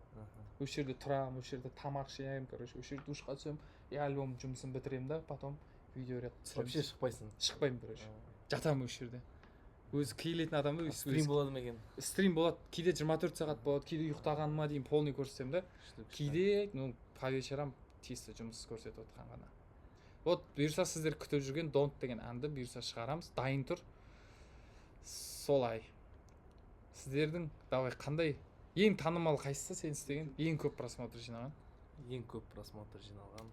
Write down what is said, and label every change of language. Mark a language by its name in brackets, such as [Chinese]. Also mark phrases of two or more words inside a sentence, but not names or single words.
[Kazakh] Осы жерде тұрамын, осы жерде тамақ жеймін, короче, осы жерде душқа түсемін. И альбом жұмысын бітіремін да, [Russian] потом видео ряд [Kazakh] түсіремін. Вообще шықпайсың. Шықпаймын, короче. Жатамын осы жерде. Өзі кейлетін адам да, стрим болады ма екен? Стрим болады. Кейде 24 сағат болады, кейде ұйықтағаныма дейін полный көрсетемін да. Кейде, [Russian] ну, по вечерам чисто [Kazakh] жұмыс көрсетіп отқан ғана. Вот, бұйырса сіздер күтіп жүрген Don't деген әнді бұйырса шығарамыз. Дайын тұр. Солай. Сіздердің, давай, қандай ең танымал қайсысы сен істеген? Ең көп просмотр жинаған? Ең көп просмотр жиналған.